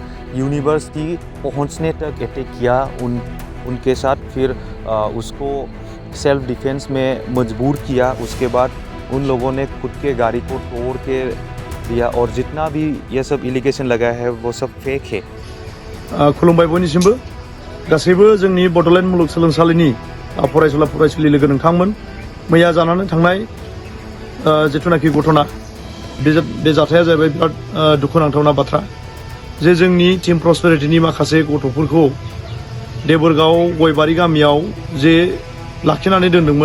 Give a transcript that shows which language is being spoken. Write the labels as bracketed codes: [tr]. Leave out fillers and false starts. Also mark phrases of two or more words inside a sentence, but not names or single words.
[hi] यूनिवर्सिटी पहुंचने तक अटैक किया उनके साथ, फिर उसको [en] self defense [hi] में मजबूर किया। उसके बाद उन लोगों ने खुद के गाड़ी को तोड़ के दिया और जितना भी ये सब एलिगेशन लगा है वो सब फेक है। [brx] खुलुमबाय बयनिसिमबो गासैबो जोंनि बड'लेण्ड मुलुगसोलोंसालिनि फरायसुला फरायसुलि लोगो नोंथांमोन, मैया जानानै थांनाय जिथुनाखि घटना बे जाथाया जाहैबाय बिराद दुखुनांथावना बाथ्रा जे जोंनि टीम प्रस्पेरिटीनि माखासे गथ'फोरखौ देबोरगाव गयबारि गामियाव जे लाखिनानै दोनदोंमोन।